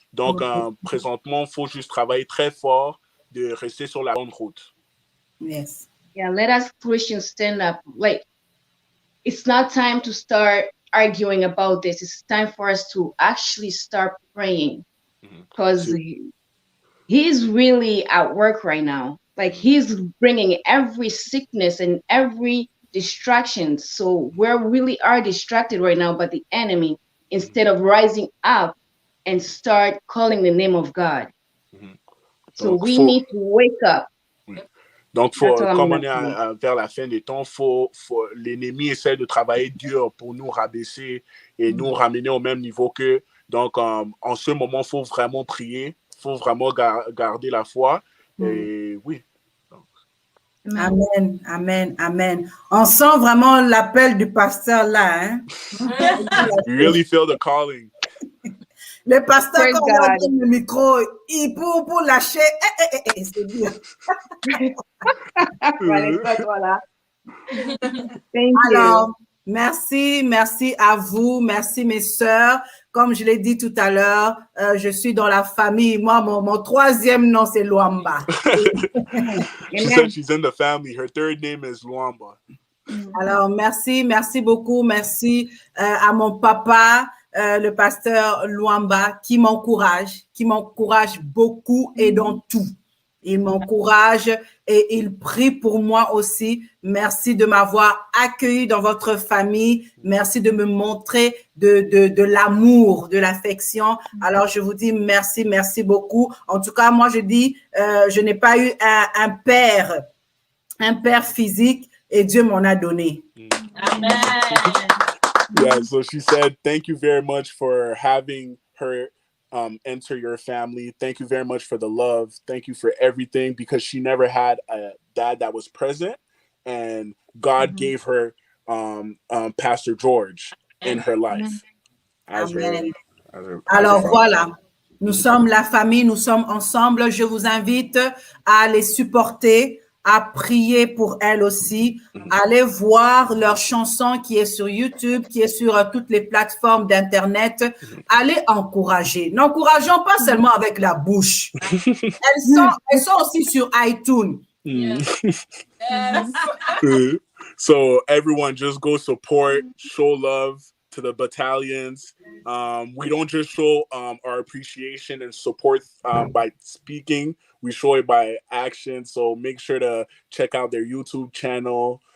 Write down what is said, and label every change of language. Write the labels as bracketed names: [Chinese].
[French] Donc, présentement, il faut juste travailler très fort de rester sur la bonne route. [English] Yes. Yeah, let us Christians stand up. Like, it's not time to start arguing about this. It's time for us to actually start praying because he's really at work right now. Like, he's bringing every sickness and every distraction. So we really are distracted right now by the enemy instead of rising up and start calling the name of God. So we need to wake up. [French] Donc, comme on est vers la fin des temps, l'ennemi essaie de travailler dur pour nous rabaisser et nous ramener au même niveau qu'eux. Donc, en ce moment, il faut vraiment prier, il faut vraiment garder la foi. Et oui. Amen, amen, amen. On sent vraiment l'appel du pasteur là. Hein? [English] You really feel the calling. [French] Le pasteur, quand on donne le micro, il pour lâcher, c'est bien. Voilà. [English] Thank you. [French] Alors, merci à vous, merci mes sœurs. Comme je l'ai dit tout à l'heure, je suis dans la famille. Moi, mon troisième nom, c'est Luamba. [English] She said she's in the family. Her third name is Luamba. [French] Alors, merci beaucoup. Merci à mon papa, le pasteur Luamba, qui m'encourage beaucoup et dans tout. Il m'encourage et il prie pour moi aussi. Merci de m'avoir accueilli dans votre famille. Merci de me montrer de l'amour, de l'affection. Alors, je vous dis merci beaucoup. En tout cas, moi, je dis, je n'ai pas eu un père physique et Dieu m'en a donné. Amen. [English] Yeah, so she said, thank you very much for having her enter your family. Thank you very much for the love. Thank you for everything, because she never had a dad that was present, and God gave her Pastor George in her life. [French] Alors voilà, nous sommes la famille, nous sommes ensemble. Je vous invite à les supporter, à prier pour elles aussi. Allez voir leur chanson qui est sur YouTube, qui est sur toutes les plateformes d'Internet. Allez encourager. N'encourageons pas seulement avec la bouche. Elles sont aussi sur iTunes. [English] Yes. So everyone just go support, show love to the battalions. We don't just show our appreciation and support by speaking. We show it by action. So make sure to check out their YouTube channel.